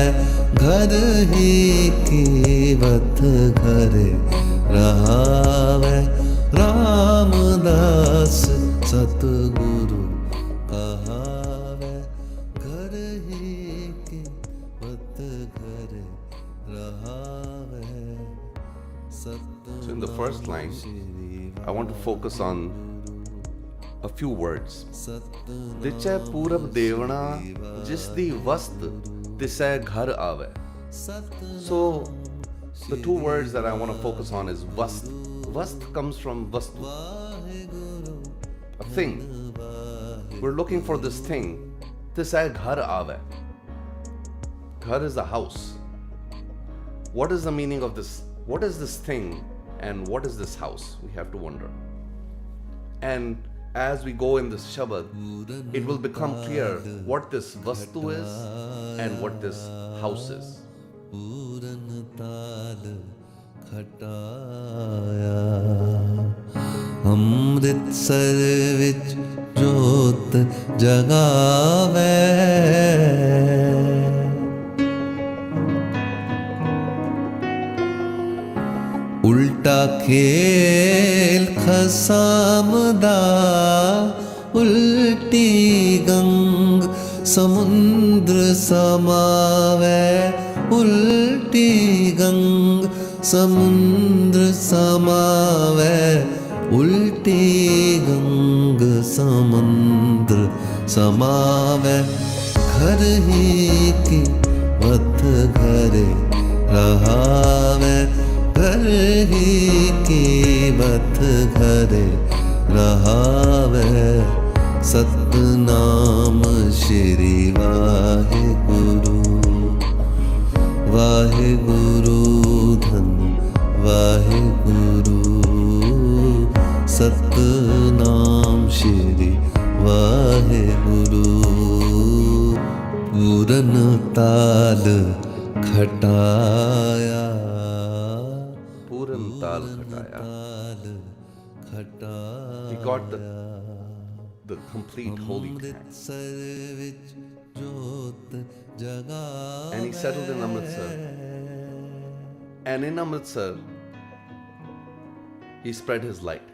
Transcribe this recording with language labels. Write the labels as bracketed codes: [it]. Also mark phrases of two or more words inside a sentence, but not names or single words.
[pa] ਘਰ ਹੀ ਕੀ ਵਤ ਘਰੇ ਰਹਾਵੇ। ਰਾਮਦਾਸ ਸਤਗੁਰੁ ਕਹਾਵੇ। ਘਰ ਹੀ ਕੀ ਵਤ [en] So in the first line, I want to focus on a few words. [pa] ਦਿਚੈ ਪੂਰਬ ਦੇਵਣਾ ਜਿਸ ਦੀ ਵਸਤ ਤਿਸੈ ਘਰ ਆਵੈ. [en] So the two words that I want to focus on is vast. Vast comes from vastu, a thing. We're looking for this thing. [pa] ਤਿਸੈ ਘਰ ਆਵੈ. [en] Ghar is a house. What is the meaning of this? What is this thing and what is this house? We have to wonder. And as we go in this shabad, it will become clear what this vastu is and what this house is. [pa] ਅੰਮ੍ਰਿਤਸਰ ਵਿੱਚ ਜੋਤ ਜਗਾਵੇ ਉਲਟਾ ਖੇਲ ਖਸਮ ਦਾ ਉਲਟੀ ਗੰਗ ਸਮੁੰਦਰ ਸਮਾਵੇ ਉਲਟੀ ਗੰਗ ਸਮੁੰਦਰ ਸਮਾਵੇ ਉਲਟੀ ਗੰਗ ਸਮੁੰਦਰ ਸਮਾਵੇ ਘਰ ਹੀ ਕੀ ਵਤ ਘਰੇ ਰਹਾਵੇ ਘਰ ਹੀ ਕੀ ਵਤ ਘਰੇ ਰਹਾਵੇ ਸਤਨਾਮ ਸ੍ਰੀ ਵਾਹਿਗੁਰੂ ਵਾਹਿਗੁਰੂ ਧੰਨ ਵਾਹਿਗੁਰੂ ਸਤਨਾਮ ਸ੍ਰੀ ਵਾਹਿਗੁਰੂ ਪੂਰਨ ਤਾਲ ਖਟਾਇਆ ਪੂਰਨ ਤਾਲ ਖਟਾਇਆ. [en] He got the complete holy Quran. And he settled in Amritsar. And in Amritsar, he spread his light.